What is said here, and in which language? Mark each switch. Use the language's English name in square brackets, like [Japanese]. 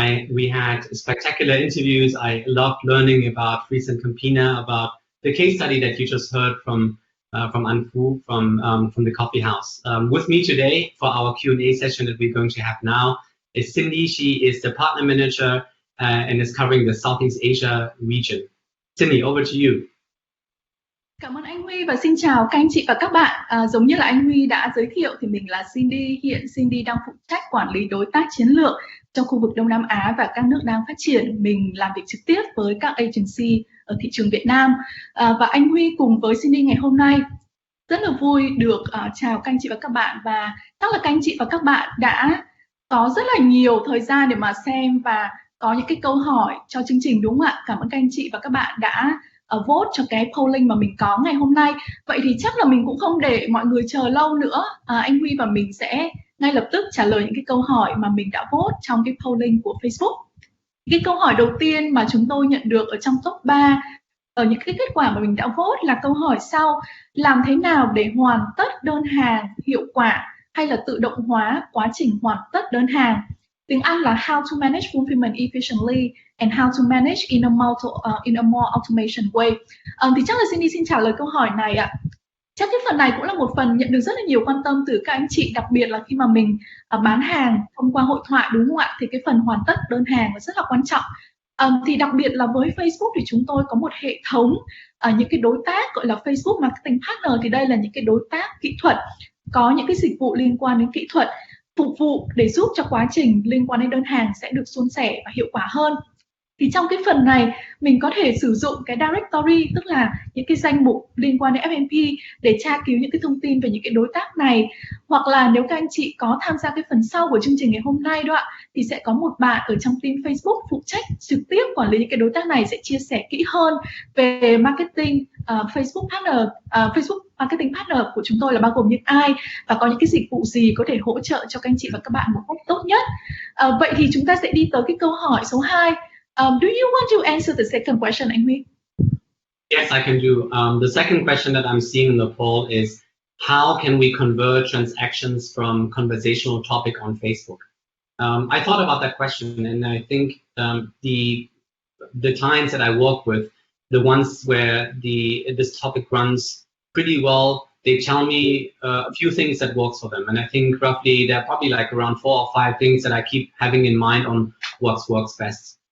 [English] We had spectacular interviews. I loved learning about Fries and Campina, about the case study that you just heard from An Phu from the coffee house. With me today for our Q&A session that we're going to have now is Cindy. She is the partner manager and is covering the Southeast Asia region. Cindy, over to you. [Vietnamese] Cảm ơn anh Huy và xin chào các anh chị và các bạn. Giống như là anh Huy đã giới thiệu thì mình là Cindy. Hiện Cindy đang phụ trách quản lý đối tác chiến lược trong khu vực Đông Nam Á và các nước đang phát triển. Mình làm việc trực tiếp với các agency ở thị trường Việt Nam. Và anh Huy cùng với Cindy ngày hôm nay rất là vui được chào các anh chị và các bạn. Và chắc là các anh chị và các bạn đã có rất là nhiều thời gian để mà xem và có những cái câu hỏi cho chương trình, đúng không ạ? Cảm ơn các anh chị và các bạn đã vote cho cái polling mà mình có ngày hôm nay. Vậy thì chắc là mình cũng không để mọi người chờ lâu nữa. Anh Huy và mình sẽ ngay lập tức trả lời những cái câu hỏi mà mình đã vote trong cái polling của Facebook. Cái câu hỏi đầu tiên mà chúng tôi nhận được ở trong top 3 ở những cái kết quả mà mình đã vote là câu hỏi sau: làm thế nào để hoàn tất đơn hàng hiệu quả hay là tự động hóa quá trình hoàn tất đơn hàng? Tiếng Anh là [English] how to manage fulfillment efficiently and how to manage in a more automation way. [Vietnamese] Thì chắc là Cindy xin trả lời câu hỏi này ạ. Chắc cái phần này cũng là một phần nhận được rất là nhiều quan tâm từ các anh chị, đặc biệt là khi mà mình bán hàng thông qua hội thoại, đúng không ạ? Thì cái phần hoàn tất đơn hàng là rất là quan trọng. Thì đặc biệt là với Facebook thì chúng tôi có một hệ thống những cái đối tác gọi là Facebook Marketing Partner. Thì đây là những cái đối tác kỹ thuật, có những cái dịch vụ liên quan đến kỹ thuật, phục vụ để giúp cho quá trình liên quan đến đơn hàng sẽ được suôn sẻ và hiệu quả hơn. Thì trong cái phần này mình có thể sử dụng cái directory, tức là những cái danh mục liên quan đến F&P để tra cứu những cái thông tin về những cái đối tác này. Hoặc là nếu các anh chị có tham gia cái phần sau của chương trình ngày hôm nay đó ạ, thì sẽ có một bạn ở trong team Facebook phụ trách trực tiếp quản lý những cái đối tác này, sẽ chia sẻ kỹ hơn về marketing Facebook partner, Facebook marketing partner của chúng tôi là bao gồm những ai và có những cái dịch vụ gì có thể hỗ trợ cho các anh chị và các bạn một cách tốt nhất. Vậy thì chúng ta sẽ đi tới cái câu hỏi số 2. [English] Do you want to answer the second question, Anh Huy? Yes, I can do. The second question that I'm seeing in the poll is, how can we convert transactions from conversational topic on Facebook? I thought about that question, and I think the clients that I work with, the ones where this topic runs pretty well, they tell me a few things that works for them, and I think roughly there are probably like around 4 or 5 things that I keep having in mind on what works best.